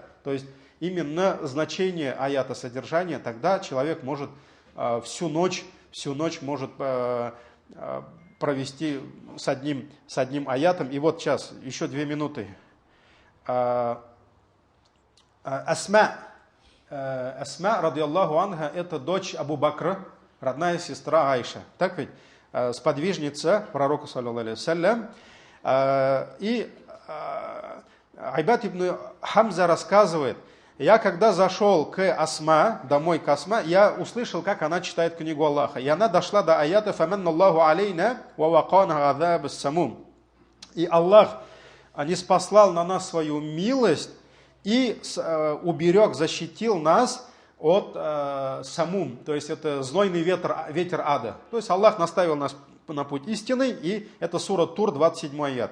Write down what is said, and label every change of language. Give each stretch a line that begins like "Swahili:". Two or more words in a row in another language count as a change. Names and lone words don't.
Russian: То есть именно значение аята, содержание, тогда человек может всю ночь может провести с одним аятом. И вот сейчас, еще 2 минуты. Асма,
Arabic: رضي الله عنها,
Russian: это дочь Абу Бакра, родная сестра Айша. Так ведь? Сподвижница пророка,
Arabic: صلى الله عليه وسلم.
Russian: И Айбад ибн Хамза рассказывает, я когда зашел к Асма, домой к Асма, я услышал, как она читает книгу Аллаха. И она дошла до аята
Arabic: «فمن الله علينا ووقانا عذاب السموم».
Russian: И Аллах ниспослал на нас свою милость и уберег, защитил нас от самум, то есть это знойный ветер ада. То есть Аллах наставил нас на путь истины, и это сура Тур, 27 аят.